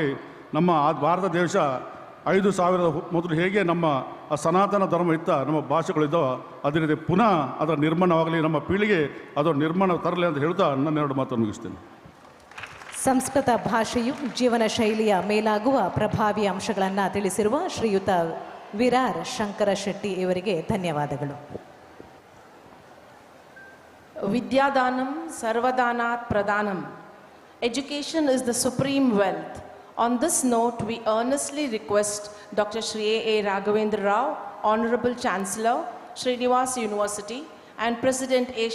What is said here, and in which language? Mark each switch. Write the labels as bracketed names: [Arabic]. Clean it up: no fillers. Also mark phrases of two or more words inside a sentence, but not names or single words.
[Kannada] ನಮ್ಮ ಭಾರತ ದೇಶ 5,000 ಮೊದಲು ಹೇಗೆ ನಮ್ಮ ಸನಾತನ ಧರ್ಮ ಇತ್ತ, ನಮ್ಮ ಭಾಷೆಗಳಿದ್ದಾವ, ಅದೇ ರೀತಿ ಪುನಃ ಅದರ ನಿರ್ಮಾಣವಾಗಲಿ, ನಮ್ಮ ಪೀಳಿಗೆ ಅದರ ನಿರ್ಮಾಣ ತರಲಿ ಅಂತ ಹೇಳ್ತಾ ನನ್ನ 2 ಮಾತನ್ನು ಮುಗಿಸ್ತೇನೆ. ಸಂಸ್ಕೃತ ಭಾಷೆಯು ಜೀವನ ಶೈಲಿಯ ಮೇಲಾಗುವ ಪ್ರಭಾವಿ ಅಂಶಗಳನ್ನು ತಿಳಿಸಿರುವ ಶ್ರೀಯುತ ವಿರಾರ್ ಶಂಕರ ಶೆಟ್ಟಿ ಇವರಿಗೆ ಧನ್ಯವಾದಗಳು. [Sanskrit] विद्यादानं सर्वदानात् प्रधानम्. [English] Education is the supreme wealth. On this note, we earnestly request Dr. Shri A. Ragavendra Rao, Honorable Chancellor, Srinivas University, and President A.